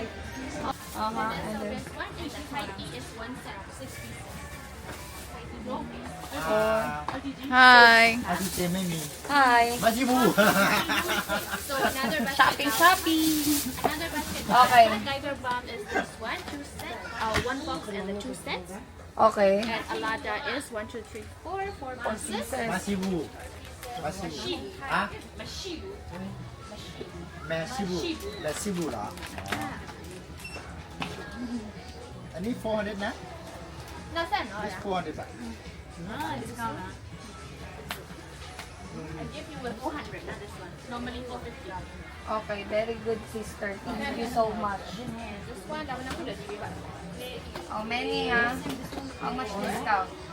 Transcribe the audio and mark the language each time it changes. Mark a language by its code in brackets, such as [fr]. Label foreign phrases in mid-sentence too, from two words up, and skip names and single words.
[en] Hi. Hi. So another basket Shopping, shopping. Another basket Okay. Tiger Balm is this one, 2 sets, 1 box and the 2 sets. Okay. And Alada is 1, 2, 3, 4 boxes. Masibu. Masibu. Ah? Mashibu. [th] Masibu. Masibu เหรอ อันนี้ 400 นะ [tl] Nasaan? [en] Oh, This yeah. [th] 400 บาท [en] Discount. I give you with 400, not this one. Normally 450. Okay, very good sister. Thank you so much. This one, that one [ms] aku dah beli, Pak. [en] How many, ha? How much discount?